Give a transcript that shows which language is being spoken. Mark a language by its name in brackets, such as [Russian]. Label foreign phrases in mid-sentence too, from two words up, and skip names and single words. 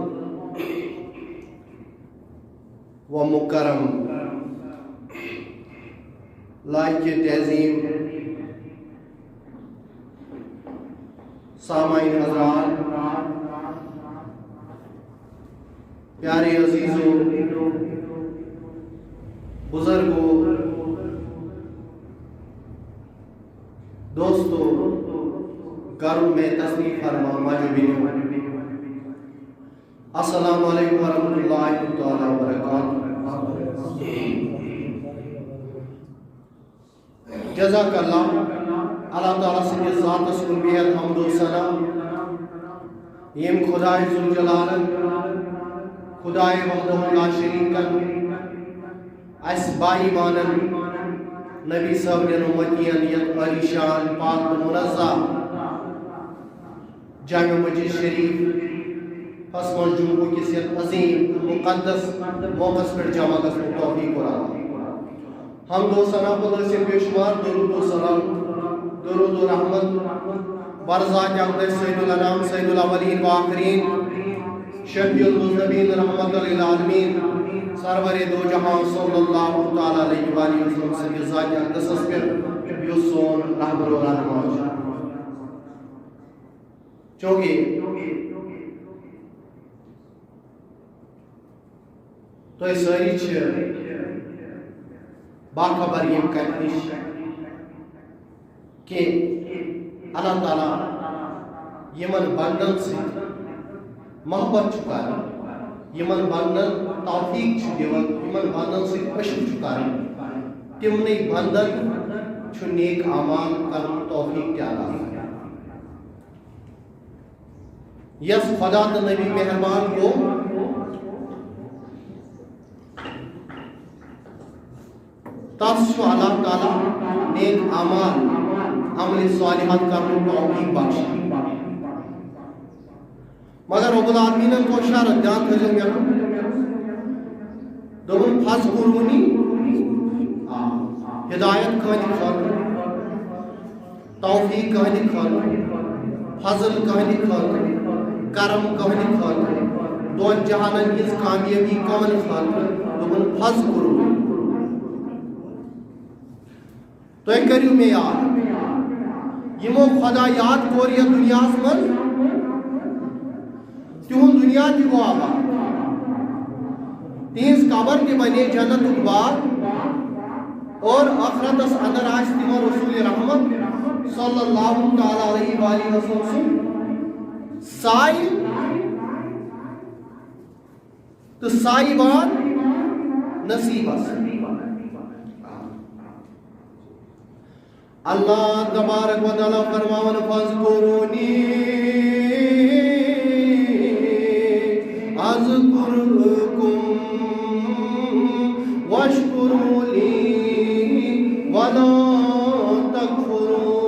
[Urdu] و مکرم لائق تعظیم سامعین حضرات پیارے عزیزوں بزرگوں دوستوں گھروں میں تشریف فرما موجودین [Arabic] السلام علیکم ورحمۃ اللہ تعالی وبرکاتہ جزاک اللہ [Kashmiri] اللہ تعالیٰ سندس ذاتس کن بیت حمد و ثنا یم خدائے ذوالجلالن [Arabic] خدائے وحدہ لا شریکن [Kashmiri] اس بائی مانن نبی صاحبن امتین یت علی شان پاک منزہ جامع مسجد شریف فسمن جمعہ کس یت عظیم مقدس موقع پر جمع گژھنُک توفیق قرآن حمد و ثنا پتہ سے بے شمار درود و سلام درود و رحمت برزات اقدس [Arabic] سید الانام سید الاولین و آخرین شفیع المذنبین [Kashmiri] رحمت للعالمین سرور دو جہاں [Arabic] صلی اللہ تعالی علیہ وآلہ وسلم [Kashmiri] سے ذات اقدس پر یس سون رہبر و رہنما چونکہ تو اس ساری چھ باخبر یم کتھ نش کہ اللہ تعالیٰ یمن بندن سے محبت کران یمن بندن توفیق دیوان یمن بندن سے عشق کران تمنے بندن نیک اعمال کرن توفیق عطا یس خدا تو نبی مہربان گو تس اللہ تعالیٰ نیک اعمال عمل صالحات کرن توفیق بخش مگر رب العالمین کو اشارت جان تھے میں دون فاس قرونی ہدایت کہانی خاطر توفیق کہانی خاطر فضل کہانی خاطر کرم کہانی خاطر دون جہانن ہز کامیابی کمن خاطر دوپن فض کرو تُہۍ کٔرِو مےٚ یاد یمو خدا یاد کوٚر یتھ دُنیاہس منٛز تِہُنٛد دُنیا تہِ گوٚو آباد تِہنٛز قبر تہِ بنے جنتُک باغ اور آخرتس اندر آسہِ تِمن رسول رحمت [Arabic] صلی اللہ تعالیٰ علیہ وآلہ وسلم [Kashmiri] سُنٛد سایہِ تہٕ سایبان نصیبس اللہ تبارک و تعالیٰ فرماون [Arabic] فاذکرونی اذکرکم واشکروا لی ولا تکفرون